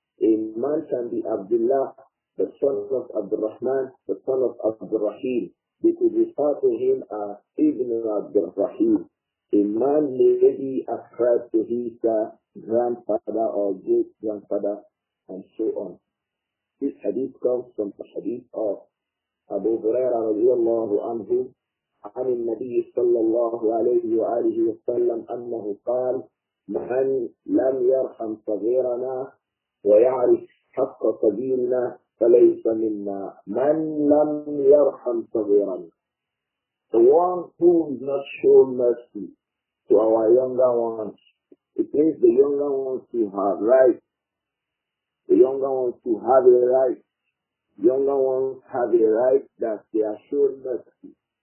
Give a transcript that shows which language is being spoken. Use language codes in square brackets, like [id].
[en] A man can be Abdullah, the son of Abdur-Rahman, the son of Abdur-Rahim. They could refer to him as Ibn Abdur-Rahim. A man may be ascribed to his grandfather or great-grandfather, and so on. This hadith comes from the hadith of Abu Hurairah radiallahu anhu [ar] عن النبي صلى الله عليه وآله وسلم أنه قال: من لم يرحم صغيرنا ويعرف حق كبيرنا فليس منا. من لم يرحم صغيرنا. [en] The one who is not show mercy to our younger ones. It means the younger ones to have rights. The younger ones to have a right. Younger ones have a right that they are shown mercy.